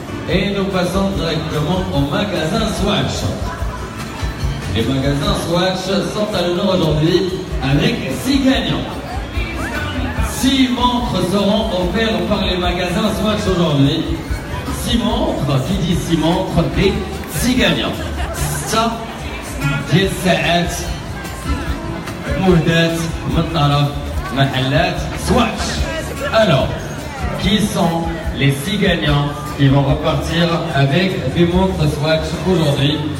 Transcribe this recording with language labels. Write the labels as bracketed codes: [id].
[fr] Et nous passons directement au magasin Swatch. Les magasins Swatch sont à l'honneur aujourd'hui avec 6 gagnants. 6 montres seront offertes par les magasins Swatch aujourd'hui. 6 montres, qui dit 6 montres, des 6 gagnants. [ar] 6 ساعات مهدات من طرف محلات Swatch. [fr] Alors, qui sont les 6 gagnants qui vont repartir avec des montres Swatch aujourd'hui?